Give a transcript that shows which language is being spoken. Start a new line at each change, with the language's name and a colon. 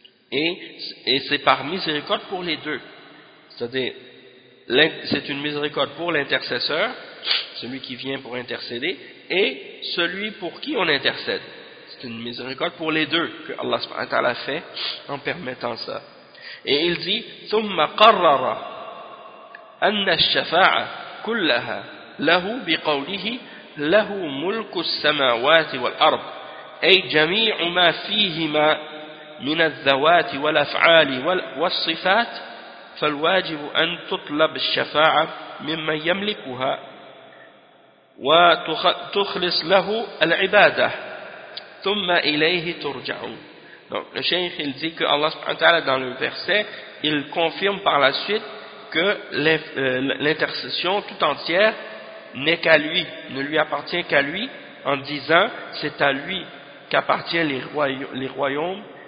French: Et c'est par miséricorde pour les deux. C'est-à-dire, c'est une miséricorde pour l'intercesseur, celui qui vient pour intercéder, et celui pour qui on intercède. C'est une miséricorde pour les deux que Allah subhanahu wa ta'ala fait en permettant ça. Et il dit
Arabic: ثُمَّ قَرَّرَ أَنَّ الشَّفَاعَ كُلَّهَا لَهُ بِقَوْلِهِ لَهُ مُلْكُ السَّمَاوَاتِ وَالْأَرْضِ أي جميع ما فيهما من الذوات والأفعال والصفات فالواجب أن تطلب الشفاعة ممن يملكها وتخلص له العبادة ثم إليه ترجعون.
French: Donc le cheikh il dit que Allah subhanahu wa ta'ala dans le verset il confirme par la suite que l'intercession tout entière n'est qu'à lui, ne lui appartient qu'à lui, en disant c'est à lui qu'appartiennent les royaumes